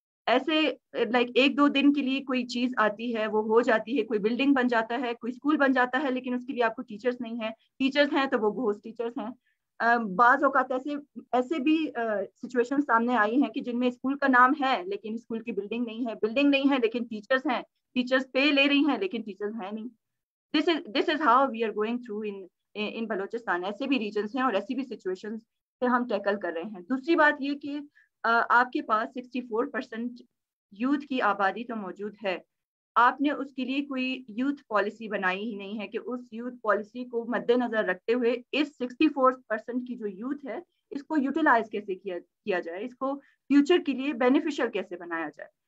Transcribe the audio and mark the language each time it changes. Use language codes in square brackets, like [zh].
[ur] ایسے لائک 1-2 دن کے لیے کوئی چیز آتی ہے, وہ ہو جاتی ہے, کوئی بلڈنگ بن جاتا ہے, کوئی اسکول بن جاتا ہے, لیکن اس کے لیے آپ کو ٹیچرز نہیں ہیں. ٹیچرز ہیں تو وہ گھوسٹ ٹیچرز ہیں. بعض اوقات ایسے بھی سچویشن سامنے آئی ہیں کہ جن میں اسکول کا نام ہے لیکن اسکول کی بلڈنگ نہیں ہے, بلڈنگ نہیں ہے لیکن ٹیچرز ہیں, ٹیچرز پے لے رہی ہیں لیکن ٹیچرز ہیں نہیں. [en] This is how we are going through in Balochistan. [ur] ایسے بھی ریجنس ہیں اور ایسی بھی سچویشن سے ہم ٹیکل کر رہے ہیں. دوسری بات یہ کہ آپ کے پاس 64% یوتھ کی آبادی تو موجود ہے. آپ نے اس کے لیے کوئی یوتھ پالیسی بنائی ہی نہیں ہے کہ اس یوتھ پالیسی کو مد نظر رکھتے ہوئے اس 64% کی جو یوتھ ہے اس کو یوٹیلائز کیسے کیا جائے, اس کو فیوچر کے لیے بینیفیشل کیسے بنایا جائے.